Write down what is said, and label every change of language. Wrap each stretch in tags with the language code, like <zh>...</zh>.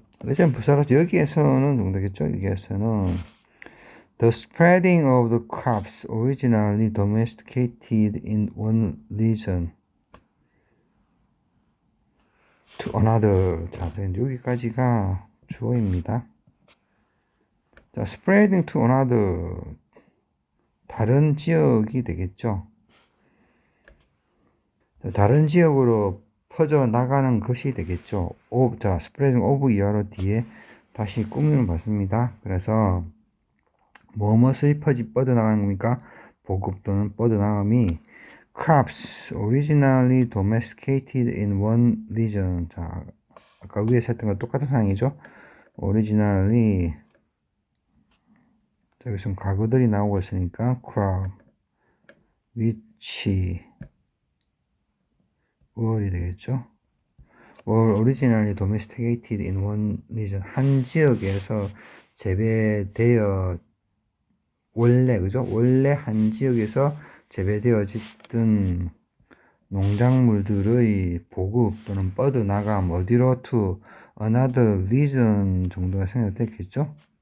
<ko>이제 부사로서 여기에서는 정도겠죠. 여기에서는</ko> <en>the spreading of the crops originally domesticated in one region to another.</en> <ko>자, 여기까지가 주어입니다. 자,</ko> <en>spreading to another.</en> <ko>다른 지역이 되겠죠. 자, 다른 지역으로 퍼져 나가는 것이 되겠죠. 자, spreading of 이하로 뒤에 다시 꾸미면 받습니다. 그래서 무엇이 뻗어나가는 겁니까? 보급 또는 뻗어나감이</ko> <en>crops originally domesticated in one region.</en> <ko>자, 아까 위에 했던 거 똑같은 상황이죠. originally 자, 여기서 과거들이 나오고 있으니까 crop, which, were이 되겠죠.</ko> <en>were originally domesticated in one region.</en> <ko>한 지역에서 재배되어 원래 그죠? 원래 한 지역에서 재배되어졌던 농작물들의 보급 또는 뻗어나감 어디로</ko> <en>to another region</en> <ko>정도가 생각됐겠죠?</ko>